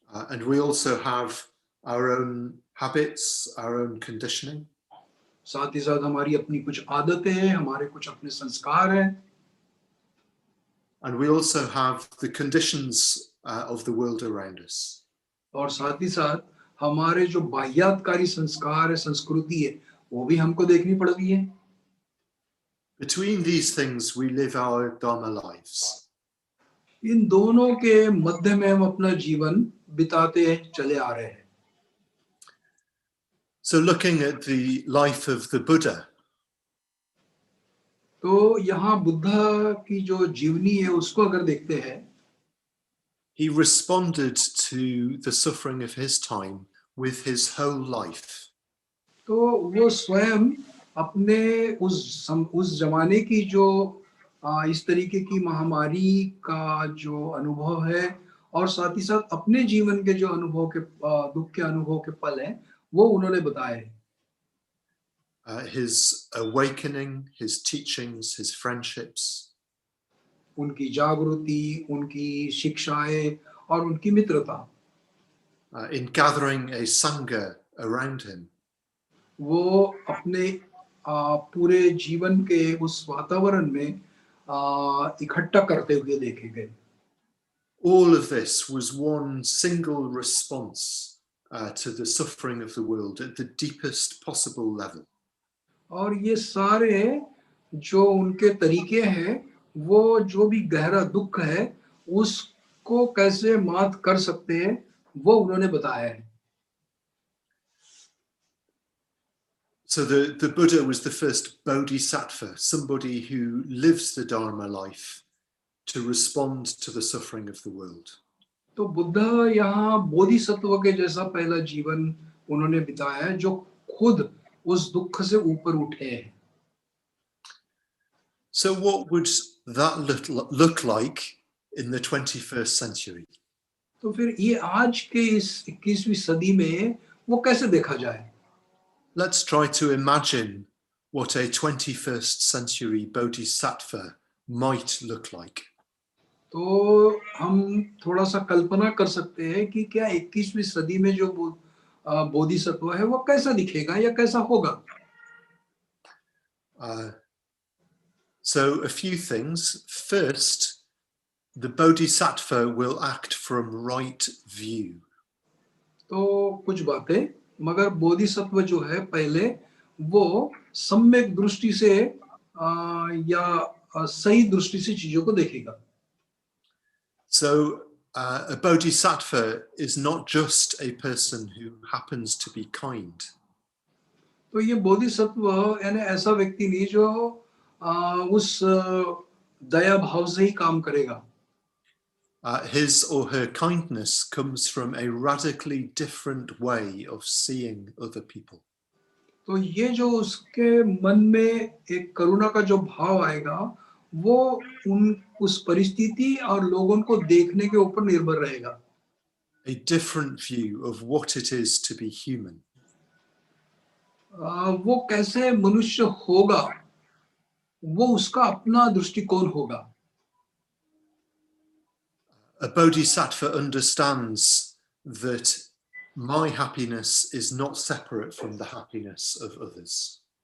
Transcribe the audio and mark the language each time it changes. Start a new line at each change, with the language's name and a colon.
English: And we also have our own habits, our own conditioning.
Hindi: साथ ही साथ हमारी अपनी कुछ आदतें हैं, हमारे कुछ अपने संस्कार हैं.
English: And we also have the conditions of the world around us.
Hindi: और साथ ही साथ हमारे जो बाह्यातकारी संस्कार है, संस्कृति है, वो भी हमको देखनी पड़ रही है.
English: Between these things, we live our Dharma lives.
Hindi: इन दोनों के मध्य में हम अपना जीवन बिताते चले आ रहे हैं.
English: So looking at the life of the Buddha,
Hindi: तो यहाँ बुद्धा की जो जीवनी है उसको अगर देखते हैं,
English: he responded to the suffering of his time with his whole life.
Hindi: तो वो स्वयं अपने उस जमाने की जो इस तरीके की महामारी का जो अनुभव है और साथ ही साथ अपने जीवन के जो अनुभव के दुख के अनुभव के पल हैं वो उन्होंने बताए।
English: His awakening, his teachings, his friendships,
Hindi: उनकी जागृति, उनकी शिक्षाएं और उनकी मित्रता,
English: in gathering a sangha around him.
Hindi: वो अपने पूरे जीवन के उस वातावरण में इकट्ठा करते हुए देखे गए।
English: All of this was one single response to the suffering of the world at the deepest possible level.
Hindi: और ये सारे जो उनके तरीके हैं वो जो भी गहरा दुख है उसको कैसे मात कर सकते हैं वो उन्होंने बताया है।
English: So the Buddha was the first Bodhisattva, somebody who lives the Dharma life to respond to the suffering of the world.
Hindi: तो बुद्ध यहाँ बोधिसत्व के जैसा पहला जीवन उन्होंने बिताया है जो खुद उस दुख से ऊपर उठे हैं।
English: So what would that look like in the 21st century?
Hindi: तो फिर ये आज के इस 21वीं सदी में वो कैसे देखा जाए?
English: Let's try to imagine what a 21st century Bodhisattva might look like.
Hindi: तो हम थोड़ा सा कल्पना कर सकते हैं कि क्या 21वीं सदी में जो बोधिसत्व है वो कैसा दिखेगा या कैसा होगा?
English: So a few things. First, the Bodhisattva will act from right view.
Hindi: तो कुछ बातें, मगर बोधिसत्व जो है पहले वो सम्यक दृष्टि से या सही दृष्टि से चीजों को देखेगा।
English: So a Bodhisattva is not just a person who happens to be kind.
Hindi: तो ये बोधिसत्व यानी ऐसा व्यक्ति नहीं जो उस दया भाव से ही काम करेगा।
English: His or her kindness comes from a radically different way of seeing other people.
Hindi: तो ये जो उसके मन में एक करुणा का जो भाव आएगा वो उस परिस्थिति और लोगों को देखने के ऊपर निर्भर रहेगा।
English: A different view of what it is to be human.
Hindi: वो कैसे मनुष्य होगा वो उसका अपना दृष्टिकोण होगा।
English: A bodhisattva understands that my happiness is not separate from the happiness of others.